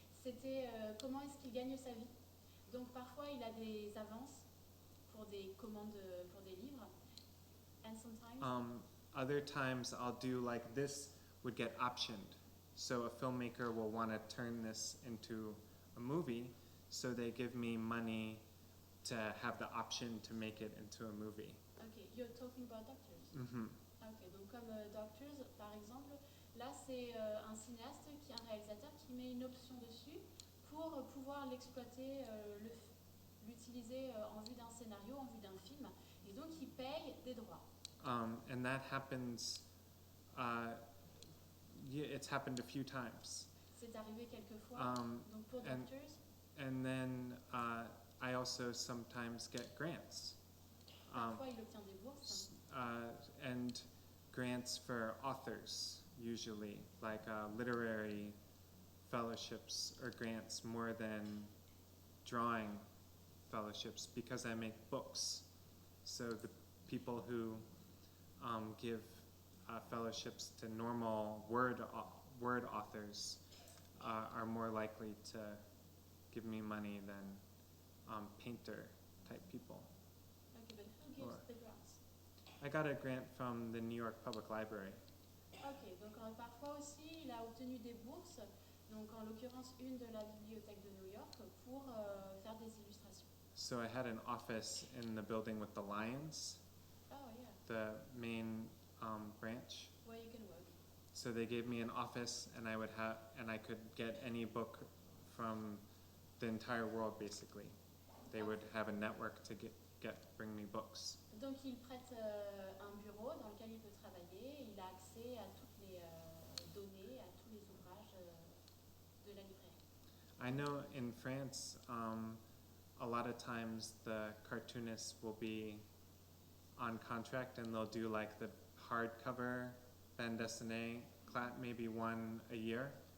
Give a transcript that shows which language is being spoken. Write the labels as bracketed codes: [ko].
[fr] C'était comment est-ce qu'il gagne sa vie. Donc parfois il a des avances pour des commandes pour des livres. [en] And sometimes... Other times I'll do like this would get optioned. So a filmmaker will want to turn this into a movie, so they give me money to have the option to make it into a movie. Okay, you're talking about doctors. Mm-hmm. [fr] Ok, donc comme Doctors, par exemple, là c'est un cinéaste, un réalisateur qui met une option dessus pour pouvoir l'exploiter, l'utiliser en vue d'un scénario, en vue d'un film, et donc il paye des droits. [en] And that happens, it's happened a few times. [fr] C'est arrivé quelques fois, donc pour Doctors. [en] And then I also sometimes get grants. [fr] Parfois il obtient des bourses. [en] And grants for authors, usually, like literary fellowships or grants more than drawing fellowships, because I make books. So the people who give fellowships to normal word authors are more likely to give me money than painter type people. Okay, but who gives the grants? I got a grant from the New York Public Library. [fr] Ok, donc parfois aussi il a obtenu des bourses, donc en l'occurrence une de la bibliothèque de New York pour faire des illustrations. [en] So I had an office in the building with the lions, Oh yeah, the main branch. where you can work. So they gave me an office, and I could get any book from the entire world, basically. They would have a network to bring me books. [fr] Donc il prête un bureau dans lequel il peut travailler, il a accès à toutes les données, à tous les ouvrages de la librairie. [en] I know in France, a lot of times the cartoonists will be on contract, and they'll do like the hardcover bande dessinée, maybe one a year.